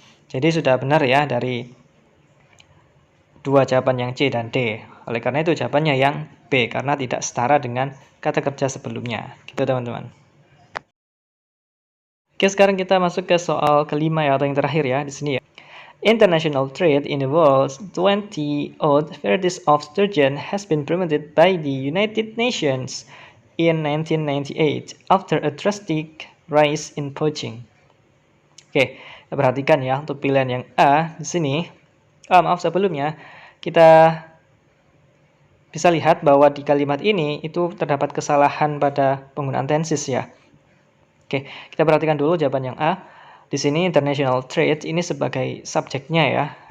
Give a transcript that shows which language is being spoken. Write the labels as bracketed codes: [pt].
[id] Jadi sudah benar ya dari dua jawaban yang C dan D. Oleh karena itu jawabannya yang B, karena tidak setara dengan kata kerja sebelumnya. Gitu teman-teman. Oke, sekarang kita masuk ke soal kelima ya, atau yang terakhir ya di sini ya. [en] International trade in the world's 20th varieties of sturgeon has been promoted by the United Nations in 1998 after a drastic rise in poaching. [id] Oke, kita perhatikan ya untuk pilihan yang A di sini. Sebelumnya kita bisa lihat bahwa di kalimat ini itu terdapat kesalahan pada penggunaan tenses ya. Oke, kita perhatikan dulu jawaban yang A. Di sini international trade ini sebagai subjeknya ya.